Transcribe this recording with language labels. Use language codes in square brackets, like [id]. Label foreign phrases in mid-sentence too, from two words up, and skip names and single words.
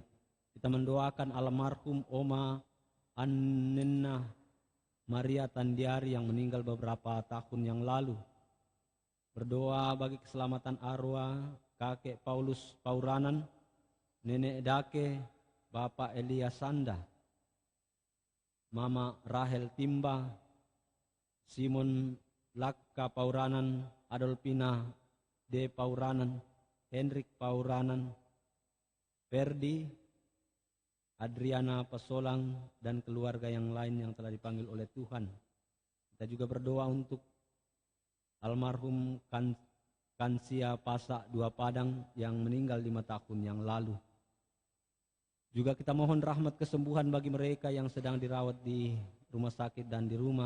[id] Kita mendoakan almarhum Oma Annena Maria Tandiari yang meninggal beberapa tahun yang lalu. Berdoa bagi keselamatan arwah kakek Paulus Pauranan, nenek Dake, Bapak Elia Sanda, Mama Rahel Timba, Simon Lakka Pauranan, Adolfina D. Pauranan, Henrik Pauranan, Ferdi, Adriana Pasolang, dan keluarga yang lain yang telah dipanggil oleh Tuhan. Kita juga berdoa untuk almarhum Kansia Pasak Dua Padang yang meninggal 5 tahun yang lalu. Juga kita mohon rahmat kesembuhan bagi mereka yang sedang dirawat di rumah sakit dan di rumah.